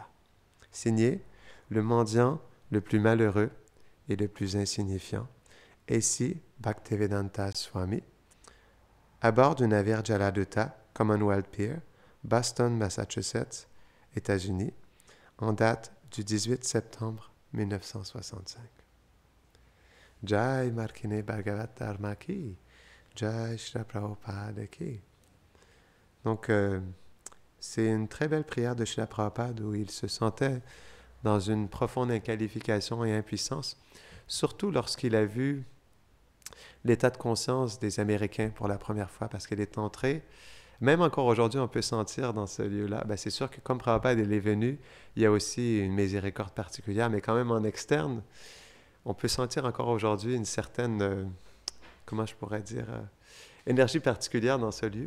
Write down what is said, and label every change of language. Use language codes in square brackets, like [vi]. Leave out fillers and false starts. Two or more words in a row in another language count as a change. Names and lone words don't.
[fr] Signé, le mendiant le plus malheureux et le plus insignifiant, ici Bhaktivedanta Swami, à bord du navire Jaladuta, Commonwealth Pier, Boston, Massachusetts, États-Unis, en date du 18 septembre 1965. [hi] Jai Markine Bhagavad Dharma ki, Jai Shri Prabhupada ki. [fr] Donc, C'est une très belle prière de Srila Prabhupada où il se sentait dans une profonde inqualification et impuissance, surtout lorsqu'il a vu l'état de conscience des Américains pour la première fois, parce qu'il est entré. Même encore aujourd'hui, on peut sentir dans ce lieu-là. Ben, c'est sûr que comme Prabhupada il est venu, il y a aussi une miséricorde particulière, mais quand même en externe, on peut sentir encore aujourd'hui une certaine, comment je pourrais dire, énergie particulière dans ce lieu.